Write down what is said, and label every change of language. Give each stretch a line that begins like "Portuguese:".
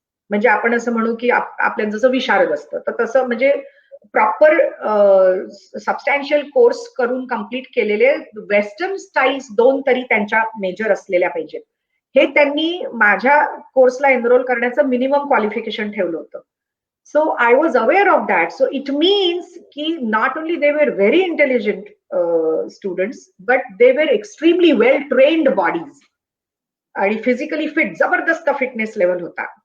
Marathi: म्हणजे आपण असं म्हणू की आपल्या जसं विशारद असतं तर तसं म्हणजे प्रॉपर सबस्टॅन्शियल कोर्स करून कंप्लीट केलेले वेस्टर्न स्टाईल्स 2 तरी त्यांच्या मेजर असलेल्या पाहिजेत. हे त्यांनी माझ्या कोर्सला एनरोल करण्याचं मिनिमम क्वालिफिकेशन ठेवलं होतं.
English: So I was aware of that. So it means ki not only they were very intelligent students, but they were extremely well trained bodies.
Marathi: आणि फिजिकली फिट, जबरदस्त फिटनेस लेवल होता.